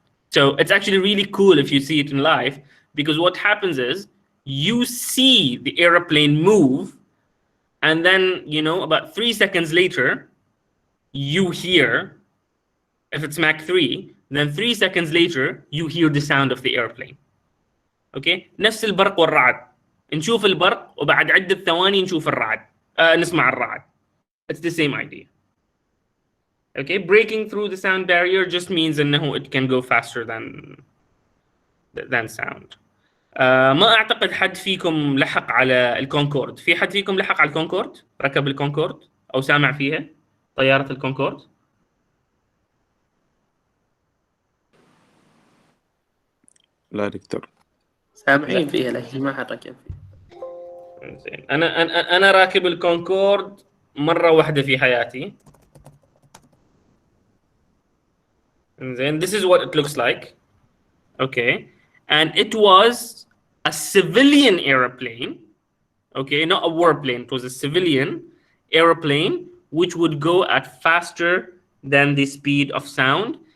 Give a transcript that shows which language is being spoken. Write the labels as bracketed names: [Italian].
[English] So it's actually really cool if you see it in live, because what happens is you see the airplane move, and then, you know, about 3 seconds later, you hear, if it's Mach 3, then 3 seconds later, you hear the sound of the airplane. [Arabic] Okay, نفس البرق والرعد. نشوف البرق وبعد عدة ثواني نشوف الرعد. نسمع الرعد. [English] It's the same idea. Okay, breaking through the sound barrier just means [Arabic] إنه [English] it can go faster than sound. [Arabic] ما أعتقد حد فيكم لحق على الكونكورد. في حد فيكم لحق على الكونكورد؟ ركب الكونكورد أو سامع فيها؟ طيارة الكونكورد؟ لا دكتور. سامعين فيها لكن ما حد ركب فيها. زين، انا راكب الكونكورد مره واحده في حياتي. زين, [English] this is what it looks like. Okay, and it was a civilian airplane. Okay, not a warplane. It was a civilian airplane which would go at faster than the speed of sound.